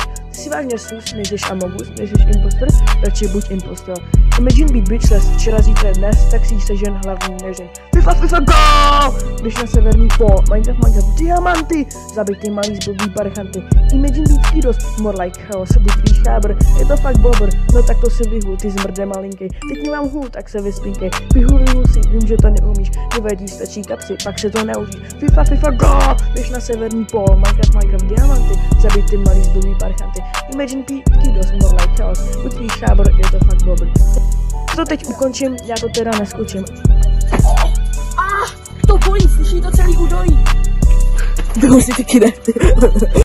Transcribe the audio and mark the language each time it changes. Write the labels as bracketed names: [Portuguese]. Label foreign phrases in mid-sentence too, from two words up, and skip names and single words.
[Czech] Ty si vážně sus, nejseš amogus, nejseš impostor, radši buď impostor. Imagine být bitchless, včera, zítra, dnes, tak si sežen hlavní nežen. FIFA, go! Když na severní pól, Minecraft, diamanty, zabij ty malý zblbý parchanty. Imagine být kidos, [English] more like chaos, [Czech] buď tvý chábr, je to fakt bobr, no tak to si vyhul, ty zmrdé malinkej. Teď nemám hůl, tak se vyspínkej. Vyhul si, vím, že to neumíš, nevadí, stačí kapsy, pak se to neučíš. FIFA, go! Když na severní pól, Minecraft, diamanty, zabij ty malý zblbý parchanty. [English] Imagine kidos, more like chaos, [Czech] buď tvý chábr, je to fakt bobr. To teď ukončím, já to teda neskočím. To bolí, slyší to celý udojí. To už si taky ne.